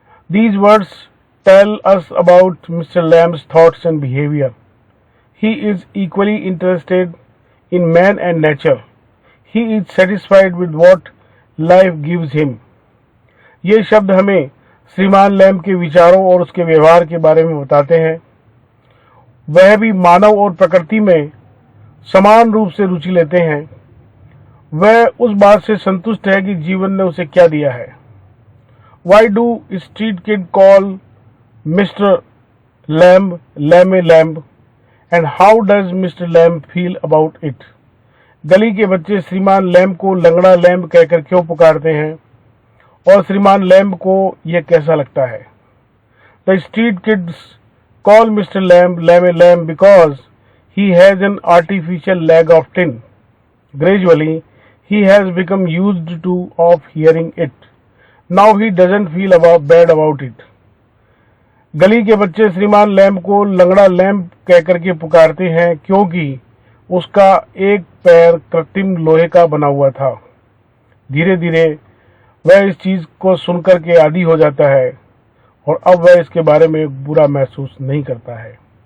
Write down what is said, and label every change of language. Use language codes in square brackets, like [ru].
[en] These words tell us about Mr. Lamb's thoughts and behavior. He is equally interested in man and nature. He is satisfied with what life gives him. [hi] ये शब्द हमें श्रीमान lamb के विचारों और उसके व्यवहार के बारे में बताते हैं। वह भी मानव और प्रकृति में समान रूप से रुचि लेते हैं। वह उस बात से संतुष्ट है कि जीवन ने उसे क्या दिया है। [en] Why do street kids call Mr. Lamb Lamb Lamb and how does Mr. Lamb feel about it? [hi] गली के बच्चे श्रीमान लैम्ब को लंगड़ा लैम्ब कहकर क्यों पुकारते हैं और श्रीमान लैम्ब को यह कैसा लगता है? [en] The street kids call Mr. Lamb Lamb Lamb because he has an artificial leg of tin. Gradually, he has become used to of hearing it. Now he doesn't feel bad about it. [hi] गली के बच्चे श्रीमान lamb को लंगड़ा lamb कहकर के पुकारते हैं क्योंकि उसका एक पैर कृत्रिम लोहे का बना हुआ था। धीरे धीरे वह इस चीज को सुनकर के आदी हो जाता है और अब वह इसके बारे में बुरा महसूस नहीं करता है।